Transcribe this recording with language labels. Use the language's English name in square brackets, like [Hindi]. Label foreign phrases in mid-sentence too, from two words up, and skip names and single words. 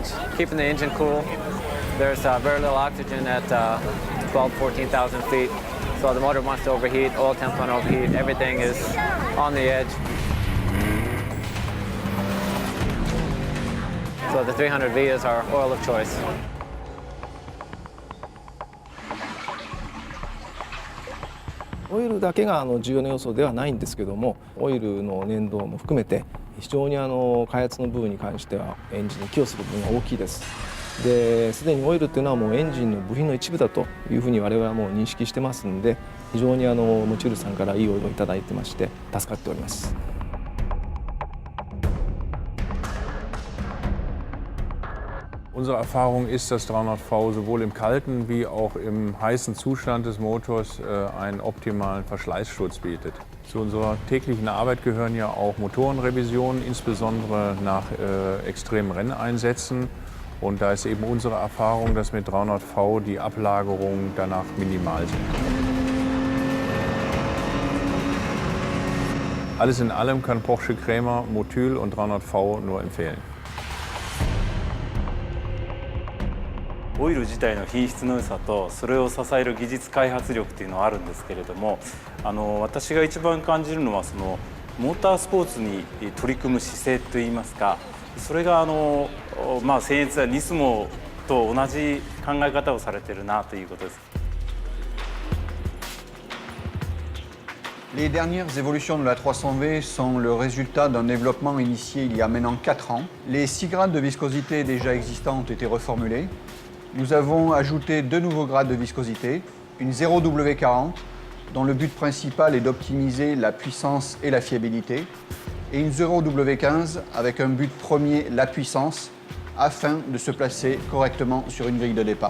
[English] Keeping the engine cool. There's very little oxygen at 14,000 feet. So the motor wants to overheat, oil temps want to overheat, everything is on the edge. So the 300V is our oil of choice. [Japanese] オイルだけが重要な要素ではないんですけども、オイルの粘度も含めて非常に開発の部分に関してはエンジンに寄与する部分が大きいです。で、すでにオイルっていうのはもうエンジンの部品の一部だというふうに我々はもう認識してますんで、非常にモチュールさんからいいオイルをいただいてまして助かっております。 [German] Unsere Erfahrung ist, dass 300V sowohl im kalten wie auch im heißen Zustand des Motors einen optimalen Verschleißschutz bietet. Zu unserer täglichen Arbeit gehören ja auch Motorenrevisionen, insbesondere nach extremen Renneinsätzen. Und da ist eben unsere Erfahrung, dass mit 300V die Ablagerungen danach minimal sind. Alles in allem kann Porsche Krämer Motul und 300V nur empfehlen. [Japanese] オイル自体の品質の良さとそれを支える技術開発力というのはあるんですけれども、私が一番感じるのはそのモータースポーツに取り組む姿勢といいますか、それが僭越やニスモと同じ考え方をされているなということです。 [French] Les dernières évolutions de la 300V sont le résultat d'un développement initié il y a maintenant 4 ans. Les 6 grades de viscosité déjà existants ont été reformulés. Nous avons ajouté 2 nouveaux grades de viscosité, une 0W40, dont le but principal est d'optimiser la puissance et la fiabilité, et une 0W15 avec un but premier, la puissance, afin de se placer correctement sur une grille de départ.